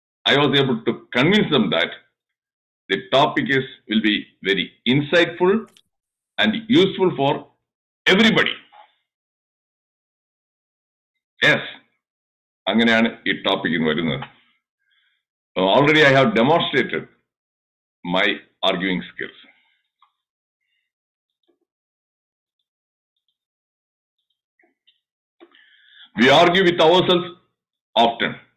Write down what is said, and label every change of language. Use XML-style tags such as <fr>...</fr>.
<en>I was able to convince them that the topic will be very insightful and useful for everybody.</en> <ml>Yes, അങ്ങനെയാണ് ഈ ടോപ്പിക്കിന് വരുന്നത്.</ml> <en>Already I have demonstrated my arguing skills. We argue with ourselves often.</en>